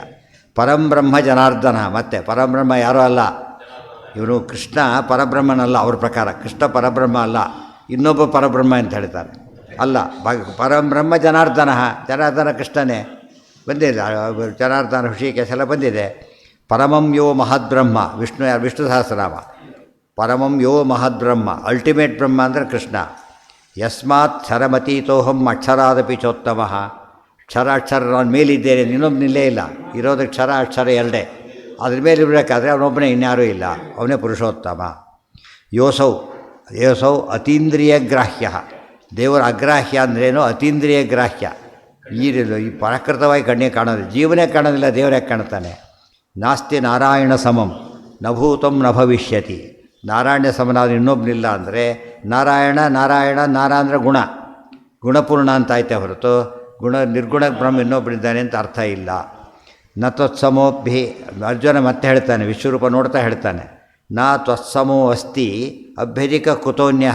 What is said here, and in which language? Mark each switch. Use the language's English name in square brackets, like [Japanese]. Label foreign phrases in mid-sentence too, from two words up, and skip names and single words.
[Kannada] ಪರಂಬ್ರಹ್ಮ ಜನಾರ್ದನ. ಮತ್ತು ಪರಬ್ರಹ್ಮ ಯಾರೂ ಅಲ್ಲ, ಇವನು ಕೃಷ್ಣ ಪರಬ್ರಹ್ಮನಲ್ಲ. ಅವ್ರ ಪ್ರಕಾರ ಕೃಷ್ಣ ಪರಬ್ರಹ್ಮ ಅಲ್ಲ, ಇನ್ನೊಬ್ಬ ಪರಬ್ರಹ್ಮ ಅಂತ ಹೇಳ್ತಾರೆ. ಅಲ್ಲ, ಪರಬ್ರಹ್ಮ ಜನಾರ್ದನ ಕೃಷ್ಣನೇ ಬಂದಿದೆ. ಜನಾರ್ದನ ಋಷಿಕೇಶ ಎಲ್ಲ ಬಂದಿದೆ. [Sanskrit] ಪರಮಂ ಯೋ ಮಹದ್ಬ್ರಹ್ಮ, ವಿಷ್ಣು ಸಹಸ್ರನಾಮ. ಪರಮಂ ಯೋ ಮಹದ್ಬ್ರಹ್ಮ, [Kannada] ಅಲ್ಟಿಮೇಟ್ ಬ್ರಹ್ಮ ಅಂದರೆ ಕೃಷ್ಣ. [Sanskrit] ಯಸ್ಮಾತ್ ಕ್ಷರಮತೀತೋಹಂ ಅಕ್ಷರಾದಪಿ ಚೋತ್ತಮ. [Kannada] ಅಕ್ಷರ ನಾನು ಮೇಲಿದ್ದೇನೆ, ಇನ್ನೊಬ್ಬನಿಲ್ಲೇ ಇಲ್ಲ, ಇರೋದು ಅಕ್ಷರ ಎರಡೇ. ಅದ್ರ ಮೇಲೆ ಇರಬೇಕಾದ್ರೆ ಅವನೊಬ್ಬನೇ, ಇನ್ಯಾರೂ ಇಲ್ಲ, ಅವನೇ ಪುರುಷೋತ್ತಮ. [Sanskrit] ಯೋಸೌ ಅತೀಂದ್ರಿಯ ಗ್ರಾಹ್ಯ. [Kannada] ದೇವರ ಅಗ್ರಾಹ್ಯ ಅಂದ್ರೇನು? [Sanskrit] ಅತೀಂದ್ರಿಯ ಗ್ರಾಹ್ಯ. [Kannada] ಈ ಪ್ರಾಕೃತವಾಗಿ ಕಣ್ಣಿಗೆ ಕಾಣೋದು, ಜೀವನೇ ಕಾಣೋದಿಲ್ಲ, ದೇವರೇ ಕಾಣ್ತಾನೆ. [Sanskrit] ನಾಸ್ತಿ ನಾರಾಯಣ ಸಮಂ ನಭೂತಂ ನ ಭವಿಷ್ಯತಿ. [Kannada] ನಾರಾಯಣ ಸಮನಾದ ಇನ್ನೊಬ್ಬನಿಲ್ಲ ಅಂದರೆ ನಾರಾಯಣ ಅಂದರೆ ಗುಣಪೂರ್ಣ ಅಂತ ಆಯ್ತೆ ಹೊರತು ನಿರ್ಗುಣ ಬ್ರಹ್ಮ ಇನ್ನೊಬ್ಬನಿದ್ದಾನೆ ಅಂತ ಅರ್ಥ ಇಲ್ಲ. [Sanskrit] ನ ತ್ವತ್ಸಮೋಭಿ, [Kannada] ಅರ್ಜುನ ಮತ್ತೆ ಹೇಳ್ತಾನೆ, ವಿಶ್ವರೂಪ ನೋಡ್ತಾ ಹೇಳ್ತಾನೆ, [Sanskrit] ನಾ ತ್ವತ್ಸಮೋ ಅಸ್ತಿ ಅಭ್ಯಧಿಕ ಕುತೋನ್ಯ.